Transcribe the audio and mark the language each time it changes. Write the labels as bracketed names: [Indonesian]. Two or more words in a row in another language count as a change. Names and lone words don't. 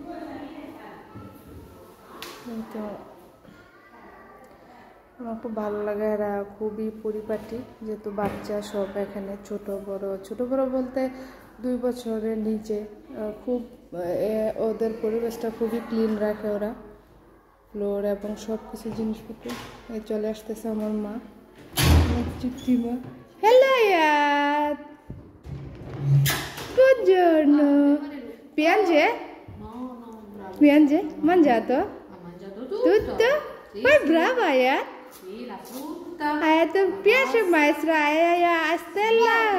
[Bangla] তো আমার খুব ভালো লাগে, এরা খুবই পরিপাটি, যেহেতু বাচ্চা সব এখানে ছোট বড় বলতে 2 বছরের নিচে। খুব ওদের পরিবেশটা খুবই ক্লিন রাখে ওরা, ফ্লোর এবং সব কিছু জিনিসপত্র। এই চলে আসতেছে আমার মা, আমার চিঠি মা। [Italian] হ্যালো ইয়াত, buongiorno. Piange? Piange? Mangiato? Ha mangiato Tutto? Ma è brava, Ayat. Sì, la frutta. Ayat, piace maestra Stella?